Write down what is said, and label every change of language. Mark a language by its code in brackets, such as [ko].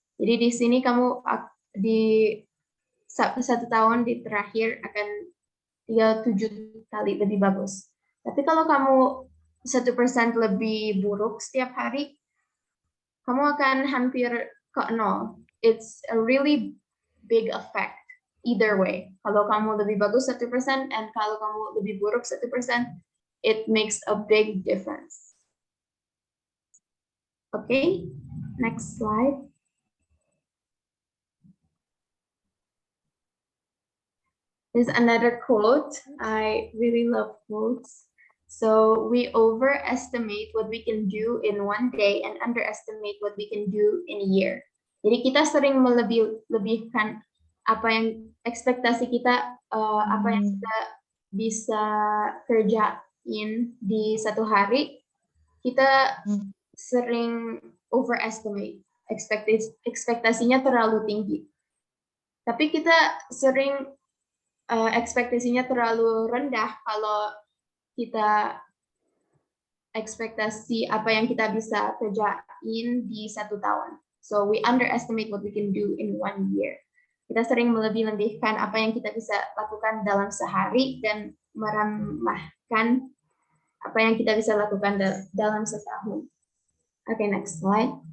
[id] Jadi di sini kamu di 1 tahun di terakhir akan 37 kali lebih bagus. Tapi kalau kamu 1% lebih buruk setiap hari, kamu akan hampir ke 0. [en] It's a really big effect either way. [id] Kalau kamu lebih bagus 1% and kalau kamu lebih buruk 1%, [en] it makes a big difference. Okay, next slide. There's another quote. I really love quotes. So we overestimate what we can do in one day and underestimate what we can do in a year. [id] Jadi kita sering melebihkan apa yang ekspektasi kita, apa yang kita bisa kerjain di 1 hari, kita sering overestimate. Ekspektasinya terlalu tinggi. Tapi kita sering ekspektasinya terlalu rendah kalau kita ekspektasi apa yang kita bisa kerjain di 1 tahun. [en] So we underestimate what we can do in 1 year. [id] Kita sering melebih-lebihkan apa yang kita bisa lakukan dalam sehari dan meremehkan apa yang kita bisa lakukan dalam setahun. [en] Okay, next slide.